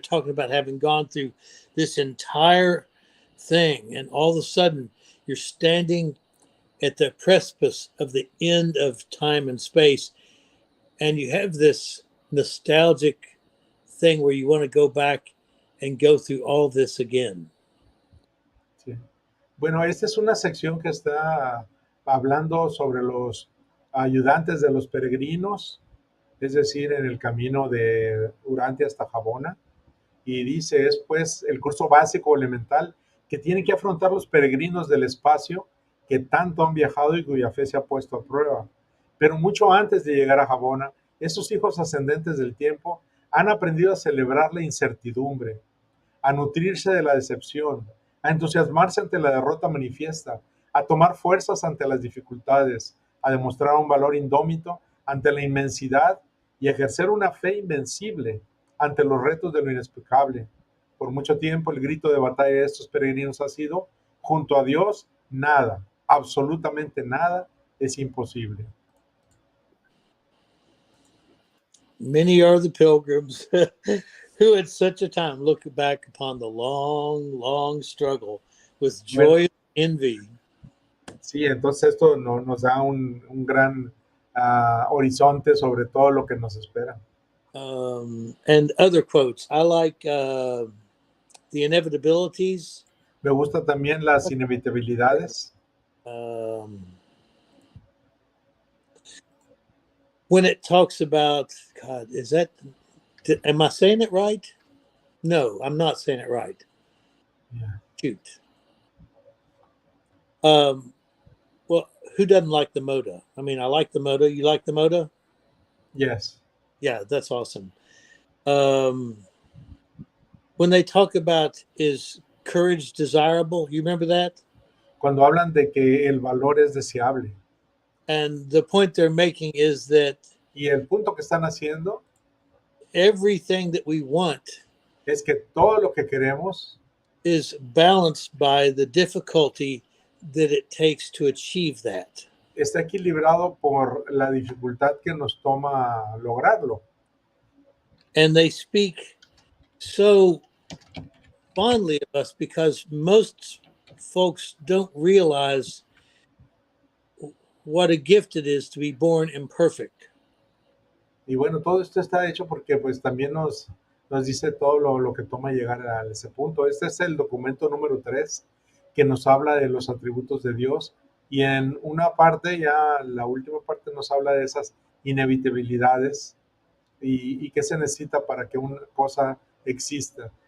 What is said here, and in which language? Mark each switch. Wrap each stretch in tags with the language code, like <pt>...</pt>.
<en>They're talking about having gone through this entire thing, and all of a sudden you're standing at the precipice of the end of time and space, and you have this nostalgic thing where you want to go back and go through all this again.</en> <es>Sí. Bueno, esta es una sección que está hablando sobre los ayudantes de los peregrinos, es decir, en el camino de Urantia hasta Jabona, y dice, es pues el curso básico o elemental que tienen que afrontar los peregrinos del espacio que tanto han viajado y cuya fe se ha puesto a prueba. Pero mucho antes de llegar a Jabona, esos hijos ascendentes del tiempo han aprendido a celebrar la incertidumbre, a nutrirse de la decepción, a entusiasmarse ante la derrota manifiesta, a tomar fuerzas ante las dificultades, a demostrar un valor indómito ante la inmensidad y a ejercer una fe invencible ante los retos de lo inexplicable. Por mucho tiempo el grito de batalla de estos peregrinos ha sido: junto a Dios, nada, absolutamente nada es imposible.</es> <en>Many are the pilgrims who at such a time look back upon the long, long struggle with</en> <es>Bueno,</es> <en>joy and envy.</en> <es>sí, entonces esto nos da un gran horizonte sobre todo lo que nos espera.</es> <en>And other quotes. I like the inevitabilities.</en> <es>Me gusta también las inevitabilidades.</es> <en>When it talks about, God, am I saying it right? No, I'm not saying it right. Yeah. Shoot. Well, who doesn't like the Moda? I mean, I like the Moda. You like the Moda? Yes. Yeah, that's awesome. When they talk about is courage desirable, you remember that?</en> <es>Cuando hablan de que el valor es deseable.</es> <en>And the point they're making is that</en> <es>Y el punto que están haciendo</es> <en>everything that we want</en> <es>es que todo lo que queremos</es> <en>is balanced by the difficulty that it takes to achieve that.</en> <es>está equilibrado por la dificultad que nos toma lograrlo.</es> <en>And they speak so fondly of us because most folks don't realize what a gift it is to be born imperfect.</en> <es>Y bueno, todo esto está hecho porque pues también nos dice todo lo que toma llegar a ese punto. Este es el documento número 3 que nos habla de los atributos de Dios, y en una parte, ya la última parte, nos habla de esas inevitabilidades y qué se necesita para que una cosa exista.</es>